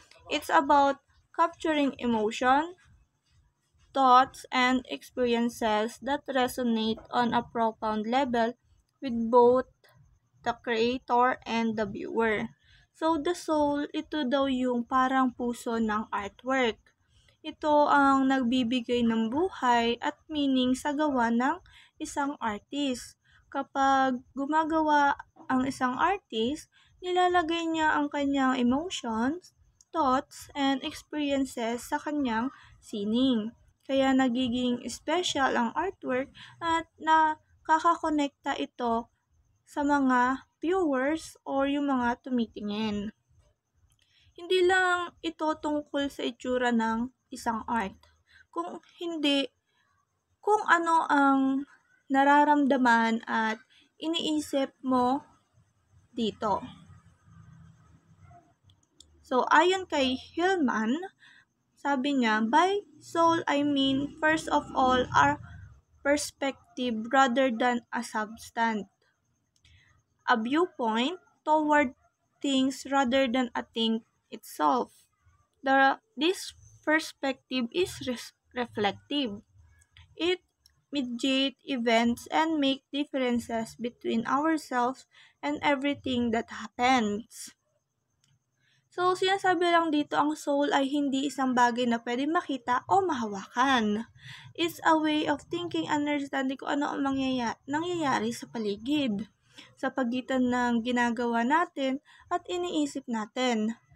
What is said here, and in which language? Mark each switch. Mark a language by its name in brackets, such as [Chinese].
[English] It's about capturing emotion, thoughts, and experiences that resonate on a profound level with both the creator and the viewer. [Filipino] So, the soul, ito daw yung parang puso ng artwork. Ito ang nagbibigay ng buhay at meaning sa gawa ng isang artist. Kapag gumagawa ang isang artist, nilalagay niya ang kanyang [English] emotions, thoughts, and experiences [Filipino] sa kanyang sining. Kaya nagiging special ang artwork at nakakakonekta ito sa mga viewers or yung mga tumitingin. Hindi lang ito tungkol sa itsura ng isang art. Kung hindi, kung ano ang nararamdaman at iniisip mo dito. So, ayon kay Hillman, sabi niya, [English] by soul I mean first of all our perspective rather than a substance. A viewpoint toward things rather than a thing itself. This perspective is reflective. It mediates events and make differences between ourselves and everything that happens. [Filipino] So, sinasabi lang dito ang soul ay hindi isang bagay na pwede makita o mahawakan. [English] It's a way of thinking and understanding [Filipino] kung ano ang nangyayari sa paligid, sa pagitan ng ginagawa natin at iniisip natin.